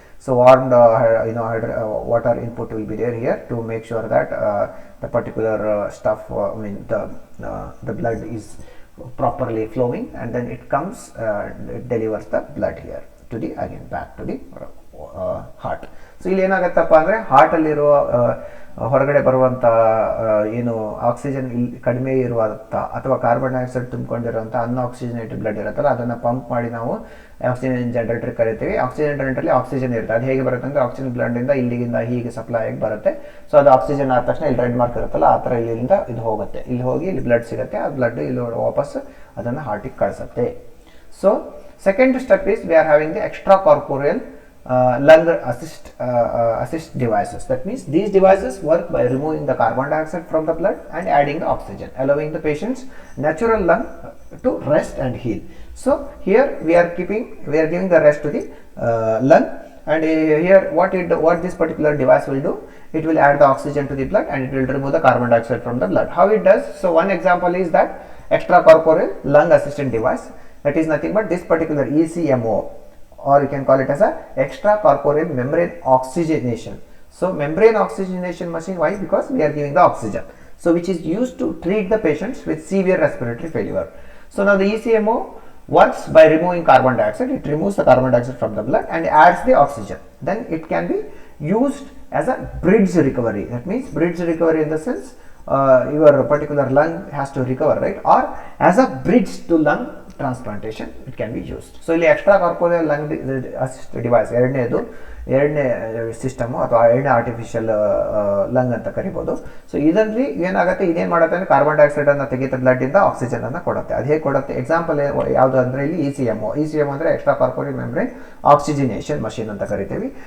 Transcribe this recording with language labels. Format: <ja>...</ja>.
<en>So warmed water input will be there here to make sure that the particular stuff, the blood is properly flowing, and then it comes, it delivers the blood here to the again back to the heart.</en> <kn>So ಇಲ್ಲಿ ಏನಾಗುತ್ತಪ್ಪ ಅಂದ್ರೆ heart ಅಲ್ಲಿರುವ ಹೊರಗಡೆ ಬರುವಂತ ಏನು oxygen ಕಡಿಮೆ ಇರುವಂತ ಅಥವಾ carbon dioxide ತುಂಬಿಕೊಂಡಿರುವಂತ ಅನ್ಆಕ್ಸಿಜನೇಟೆಡ್ blood ಇರುತ್ತಲ್ಲ, ಅದನ್ನ ಪಂಪ್ ಮಾಡಿ ನಾವು ಆಕ್ಸಿಜನ್ ಜನರೇಟರ್ ಕರಿತೀವಿ. ಆಕ್ಸಿಜನ್ ಜನರೇಟರ್ ಅಲ್ಲಿ ಆಕ್ಸಿಜನ್ ಇರುತ್ತೆ. ಅದು ಹೇಗೆ ಬರುತ್ತೆ ಅಂದ್ರೆ ಆಕ್ಸಿಜನ್ ಬ್ಲಡ್ ಇಂದ ಇಲ್ಲಿಂದ ಹೀಗೆ ಸಪ್ಲೈ ಆಗಿ ಬರುತ್ತೆ. ಸೊ ಅದು ಆಕ್ಸಿಜನ್ ಆದ ತಕ್ಷಣ ಇಲ್ಲಿ ರೆಡ್ ಮಾರ್ಕ್ ಇರುತ್ತಲ್ಲ, ಆ ತರ ಇಲ್ಲಿಂದ ಇದು ಹೋಗುತ್ತೆ, ಇಲ್ಲಿ ಹೋಗಿ ಇಲ್ಲಿ ಬ್ಲಡ್ ಸಿಗುತ್ತೆ. ಆ ಬ್ಲಡ್ ಇಲ್ಲಿ ವಾಪಸ್ ಅದನ್ನ ಹಾರ್ಟಿಗೆ ಕಳಿಸುತ್ತೆ.</kn> <en>So second step is we are having the extracorporeal lung assist devices. That means these devices work by removing the carbon dioxide from the blood and adding the oxygen, allowing the patient's natural lung to rest and heal. So here we are giving the rest to the lung, and here what this particular device will do, it will add the oxygen to the blood and it will remove the carbon dioxide from the blood. How it does? So one example is that extracorporeal lung assistant device, that is nothing but this particular ECMO, or you can call it as a extracorporeal membrane oxygenation. So membrane oxygenation machine, why? Because we are giving the oxygen, so which is used to treat the patients with severe respiratory failure. So now the ECMO works by removing carbon dioxide. It removes the carbon dioxide from the blood and adds the oxygen. Then it can be used as a bridge recovery. That means bridge recovery in the sense your particular lung has to recover, right? Or as a bridge to lung transplantation it can be used.</en> <kn>So ಇಲ್ಲಿ extracorporeal lung assist device ಎರಡನೇ system ಅಥವಾ ಎರಡನೇ artificial lung ಅಂತ ಕರಿಬೋದು. So ಇದರಲ್ಲಿ ಏನಾಗುತ್ತೆ, ಇದೇನು ಮಾಡುತ್ತೆ ಅಂದರೆ ಕಾರ್ಬನ್ ಡೈಆಕ್ಸೈಡ್ ಅನ್ನು ತೆಗೆಯುತ್ತೆ ಬ್ಲಡ್ ಇಂದ, ಆಕ್ಸಿಜನ್ ಅನ್ನು ಕೊಡುತ್ತೆ. ಅದು ಹೇಗೆ ಕೊಡುತ್ತೆ? ಎಕ್ಸಾಂಪಲ್ ಯಾವುದು ಅಂದರೆ ಇಲ್ಲಿ ECMO ಅಂದರೆ ಎಕ್ಸ್ಟ್ರಾ ಕಾರ್ಪೊರೇಟ್ ಮೆಂಬ್ರೇನ್ ಆಕ್ಸಿಜಿನೇಷನ್ ಮಷಿನ್ ಅಂತ ಕರಿತೀವಿ.</kn>